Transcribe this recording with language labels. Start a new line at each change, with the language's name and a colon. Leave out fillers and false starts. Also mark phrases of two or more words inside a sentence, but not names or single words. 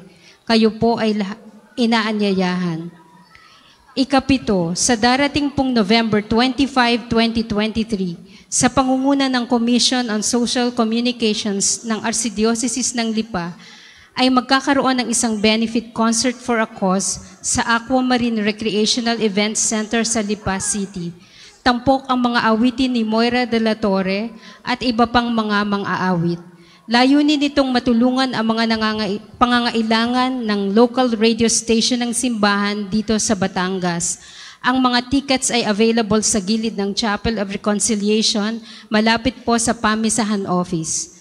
Filipino: Kayo po ay inaanyayahan. Ika-7, sa darating pong November 25, 2023, sa pangunguna ng Commission on Social Communications ng Archdiocese ng Lipa, ay magkakaroon ng isang
English: benefit concert for a cause
Filipino: sa Aquamarine Recreational Events Center sa Lipa City. Tampok ang mga awitin ni Moira de la Torre at iba pang mga mang-aawit. Layunin nitong matulungan ang mga pangangailangan ng
English: local radio station
Filipino: ng simbahan dito sa Batangas. Ang mga tickets ay available sa gilid ng Chapel of Reconciliation, malapit po sa Pamisahan Office.